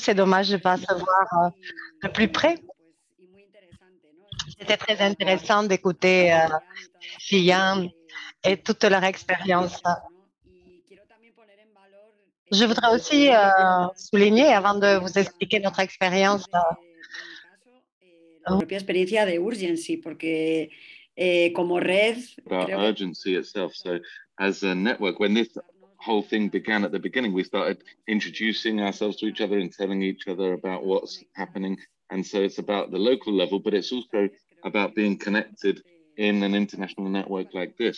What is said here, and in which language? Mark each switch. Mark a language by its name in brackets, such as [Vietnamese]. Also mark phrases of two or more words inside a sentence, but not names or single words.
[French] C'est dommage de ne pas se voir de plus près. C'était très intéressant d'écouter Xian et toute leur expérience. Je voudrais aussi souligner, avant de vous expliquer notre expérience, [Spanish] la propia experiencia de URGENCI, porque como red... [English] About URGENCI itself. So as a network, when this whole thing began at the beginning, we started introducing ourselves to each other and telling each other about what's happening. And so it's about the local level, but it's also about being connected in an international network like this.